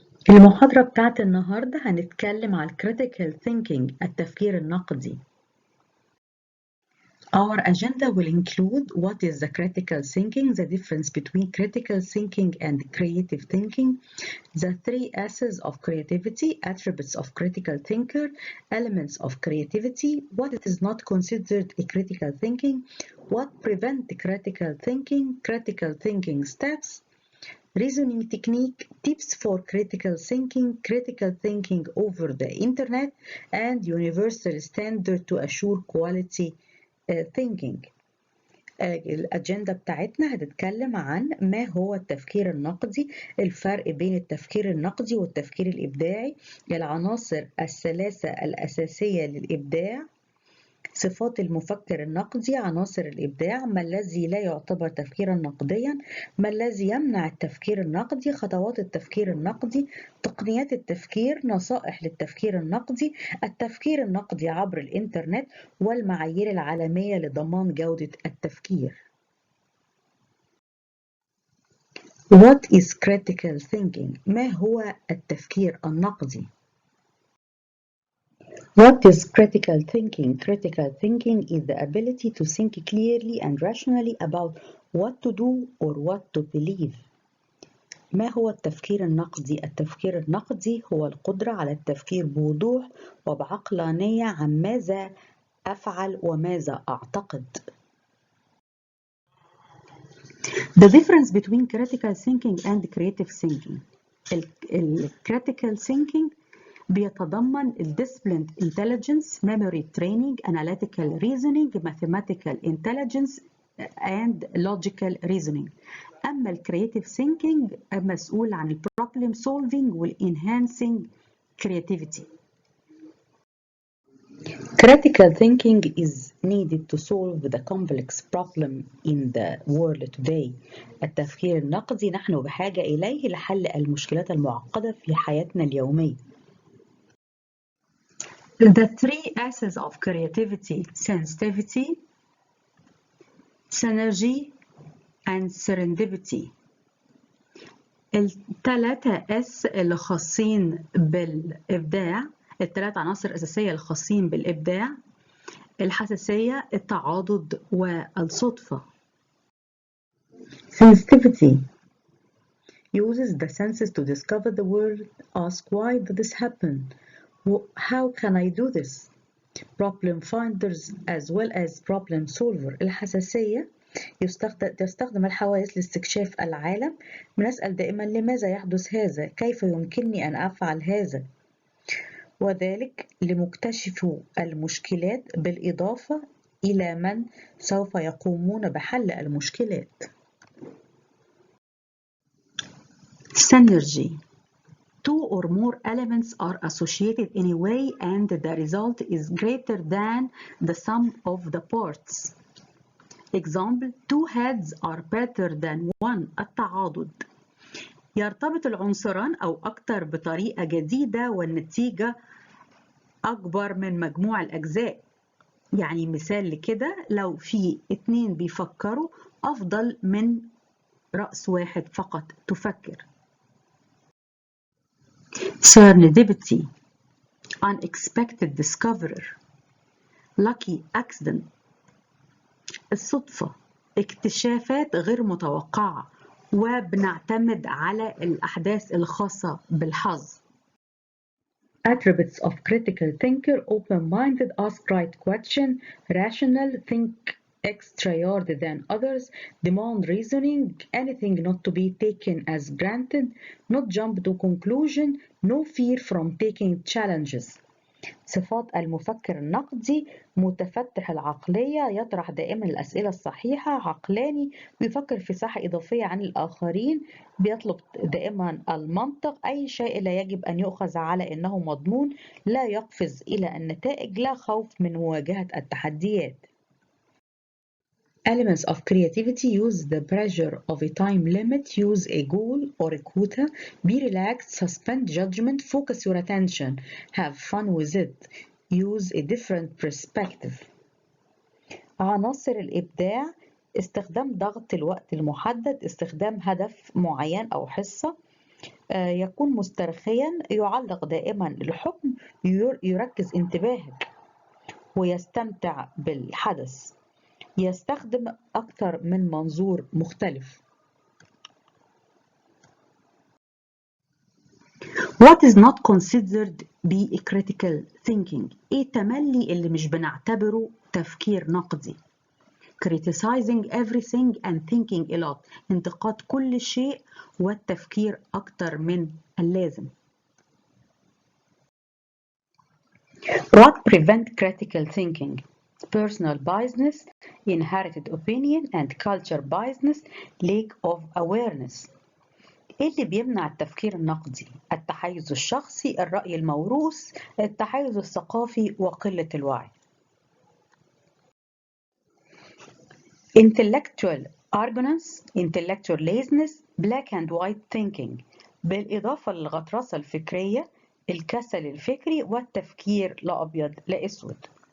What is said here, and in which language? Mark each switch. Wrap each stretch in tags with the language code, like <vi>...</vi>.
<ar>المحاضرة بتاعت النهاردة هنتكلم على critical thinking التفكير النقدي.</ar> <en>Our agenda will include what is the critical thinking, the difference between critical thinking and creative thinking, the three S's of creativity, attributes of critical thinker, elements of creativity, what it is not considered a critical thinking, what prevent critical thinking steps, reasoning technique, tips for critical thinking over the internet, and universal standard to assure quality thinking.</en> <ar>الأجندة بتاعتنا هتتكلم عن ما هو التفكير النقدي، الفرق بين التفكير النقدي والتفكير الإبداعي، العناصر الثلاثة الأساسية للإبداع، صفات المفكر النقدي، عناصر الإبداع، ما الذي لا يعتبر تفكيرا نقديا، ما الذي يمنع التفكير النقدي، خطوات التفكير النقدي، تقنيات التفكير، نصائح للتفكير النقدي، التفكير النقدي عبر الإنترنت، والمعايير العالمية لضمان جودة التفكير.</ar> <en>What is critical thinking؟</en> <ar>ما هو التفكير النقدي؟</ar> <en>What is critical thinking? Critical thinking is the ability to think clearly and rationally about what to do or what to believe.</en> <ar>ما هو التفكير النقدي؟ التفكير النقدي هو القدرة على التفكير بوضوح وبعقلانية عن ماذا أفعل وماذا أعتقد.</ar> <en>The difference between critical thinking and creative thinking. Critical thinking</en> <ar>بيتضمن ال</ar> <en>disciplined intelligence, memory training, analytical reasoning, mathematical intelligence and logical reasoning.</en> <ar>أما ال creative thinking مسؤول عن ال problem solving وال enhancing creativity.</ar> <en>Critical thinking is needed to solve the complex problem in the world today.</en> <ar>التفكير النقدي نحن بحاجة إليه لحل المشكلات المعقدة في حياتنا اليومية.</ar> <en>The three S's of creativity: sensitivity, synergy, and serendipity.</en> <ar>الثلاثة S اللي خاصين بالإبداع، الثلاث عناصر أساسية الخاصين بالإبداع: الحساسية، التعاضد، والصدفة.</ar> <en>Sensitivity uses the senses to discover the world, ask why did this happen, how can I do this? Problem finders as well as problem solver.</en> <ar>الحساسية تستخدم الحواس لاستكشاف العالم، بنسأل دائما لماذا يحدث هذا؟ كيف يمكنني أن أفعل هذا؟ وذلك لمكتشف المشكلات بالإضافة إلى من سوف يقومون بحل المشكلات.</ar> <en>Synergy. Two or more elements are associated in a way and the result is greater than the sum of the parts. Example: two heads are better than one.</en> <ar>التعاضد: يرتبط العنصران أو أكثر بطريقة جديدة والنتيجة أكبر من مجموع الأجزاء. يعني مثال لكده، لو في اتنين بيفكروا أفضل من رأس واحد فقط تفكر.</ar> <en>Serendipity. Unexpected discovery. Lucky accident.</en> <ar>الصدفة، اكتشافات غير متوقعة وبنعتمد على الأحداث الخاصة بالحظ.</ar> <en>Attributes of critical thinker: open-minded, ask right question, rational, think extra than others, demand reasoning, anything not to be taken as granted, not jump to conclusion, no fear from taking challenges.</en> <ar>صفات المفكر النقدي: متفتح العقلية، يطرح دائما الأسئلة الصحيحة، عقلاني، بيفكر في ساحة إضافية عن الآخرين، بيطلب دائما المنطق، أي شيء لا يجب أن يؤخذ على أنه مضمون، لا يقفز إلى النتائج، لا خوف من مواجهة التحديات.</ar> <en>Elements of creativity: use the pressure of a time limit, use a goal or a quota, be relaxed, suspend judgment, focus your attention, have fun with it, use a different perspective.</en> <ar>عناصر الإبداع: استخدام ضغط الوقت المحدد، استخدام هدف معين أو حصة، يكون مسترخيا، يعلق دائما الحكم، يركز انتباهك ويستمتع بالحدث، يستخدم أكثر من منظور مختلف.</ar> <en>What is not considered be critical thinking؟</en> <ar>إيه التملي اللي مش بنعتبره تفكير نقدي؟</ar> <en>criticizing everything and thinking a lot،</en> <ar>انتقاد كل شيء والتفكير أكتر من اللازم.</ar> <en>What prevent critical thinking؟ personal biasness, inherited opinion and culture biasness, lack of awareness.</en> <ar>إيه اللي بيمنع التفكير النقدي؟ التحيز الشخصي، الرأي الموروث، التحيز الثقافي، وقلة الوعي.</ar> <en>intellectual arrogance, intellectual laziness, black and white thinking،</en> <ar>بالإضافة للغطرسة الفكرية، الكسل الفكري، والتفكير لا أبيض لا أسود.</ar>